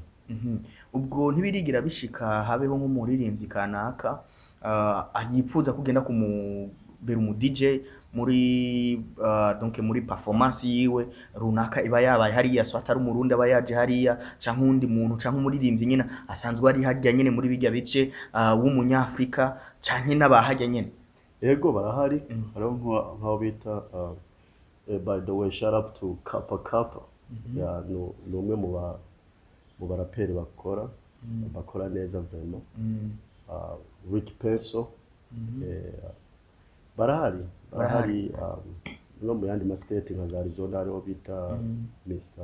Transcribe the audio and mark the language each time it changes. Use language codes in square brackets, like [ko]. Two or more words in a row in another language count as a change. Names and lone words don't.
[rn] Ubwo ntibirigira bishika habeho nk'umuririmbyi kanaka yipfuza kugenda kumubera umu DJ muri donc muri performance yiwe runaka iba yabaye hariya, so atari umurundi aba yaje hariya canke undi muntu canke umuririmbyi nyine asanzwe ari hajya nyine muri bijya bice w'umunyafrika canke n'abahajya nyine? Yego barahari. Hariho nk'aho bita [en] by the way shout out to [rn] Kappa. Ni umwe mu baraperi bakora neza vraiment. Rick Peso barahari no mu yandi state nka za Arizona hariho bita Mr.